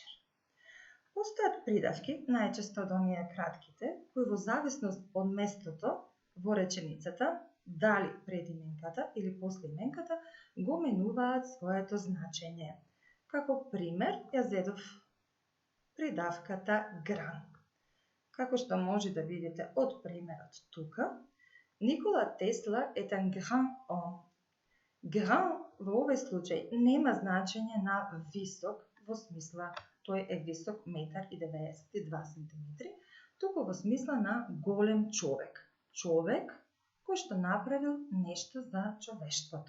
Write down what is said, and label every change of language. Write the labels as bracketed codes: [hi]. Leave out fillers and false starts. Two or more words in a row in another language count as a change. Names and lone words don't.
[mk] Постојат придавки, најчесто од оние кратките, кои во зависност од местото во реченицата, дали пред именката или после именката, го менуваат своето значење. Како пример, ја зедов придавката гран. Како што може да видите од примерот тука, Никола Тесла е [fr] un grand homme. [mk] Гран во овој случај нема значење на висок, во смисла тој е висок 1,92 см, туку во смисла на голем човек. Човек кој што направил нешто за човештвото.